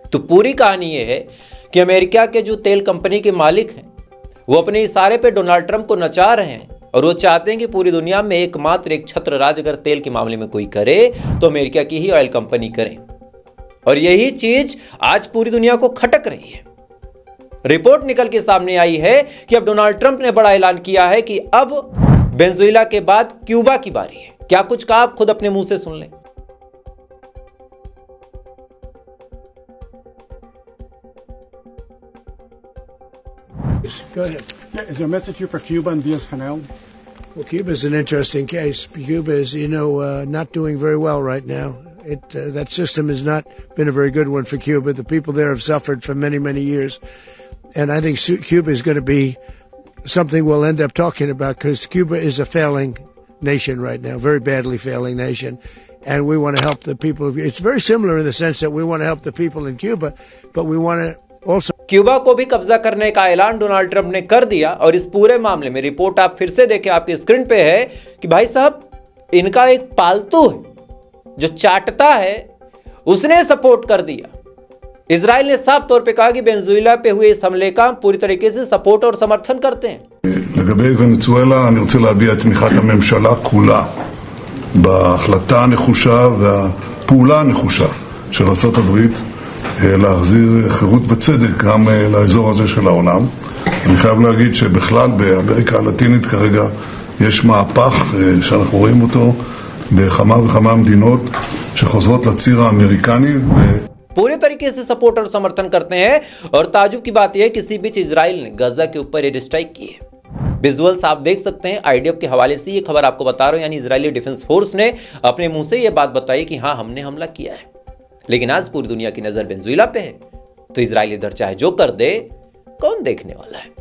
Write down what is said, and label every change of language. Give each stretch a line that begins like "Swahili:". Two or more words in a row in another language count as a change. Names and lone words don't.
Hindi: तो पूरी कहानी ये है कि अमेरिका के जो तेल कंपनी के मालिक हैं वो अपने इशारे पे डोनाल्ड ट्रंप को नचा रहे हैं, और वो चाहते हैं कि पूरी दुनिया में एकमात्र एक छत्र राज अगर तेल के मामले में कोई करे तो अमेरिका की ही
English: oil company
Hindi: करे। और यही चीज आज पूरी दुनिया को खटक रही है। रिपोर्ट निकल के सामने आई है कि अब डोनाल्ड ट्रंप ने बड़ा ऐलान किया है कि अब वेनेजुएला के बाद क्यूबा की बारी है। क्या कुछ कहा, आप खुद अपने मुंह से सुन लें।
English: Go ahead. Is there a message here for Cuba and Diaz-Canel? Well, Cuba is an interesting case. Cuba is, not doing very well right now. That system has not been a very good one for Cuba. The people there have suffered for many, many years. And I think Cuba is going to be something we'll end up talking about, because Cuba is a failing nation right now, very badly failing nation. And we want to help the people. It's very similar in the sense that we want to help the people in Cuba, but we want to also.
Hindi: क्यूबा को भी कब्जा करने का ऐलान डोनाल्ड ट्रंप ने कर दिया। और इस पूरे मामले में रिपोर्ट आप फिर से देखें, आपकी स्क्रीन पे है कि भाई साहब इनका एक पालतू है जो चाटता है, उसने सपोर्ट कर दिया। इजराइल ने साफ तौर पे कहा कि वेनेजुएला पे हुए इस हमले का पूरी तरीके से सपोर्ट और समर्थन करते हैं।
Hebrew: לגבי ונצואלה אני רוצה להביע את תמיכת הממשלה כולה בהחלטה הנחושה והפעולה הנחושה של ארצות הברית להחזיר חירות וצדק גם לאזור הזה של העולם. אני חייב להגיד שבכלל באמריקה הלטינית כרגע יש מהפך שאנחנו רואים אותו בכמה וכמה מדינות שחוזרות לציר האמריקני
Hindi: पूरे तरीके से सपोर्ट और समर्थन करते हैं। और ताजुब की बात यह है, किसी बीच इजराइल ने गजा के ऊपर
English: air strike
Hindi: की है। विजुअल्स आप देख सकते हैं, आईडीएफ के हवाले से ये खबर आपको बता रहा हूं, यानी
English: Israeli Defense Force
Hindi: ने अपने मुंह से ये बात बताई कि हाँ हमने हमला किया है। लेकिन आज पूरी दुनिया की नजर वेनेजुएला पे है, तो इजराइल इधर चाहे जो कर दे, कौन देखने वाला है।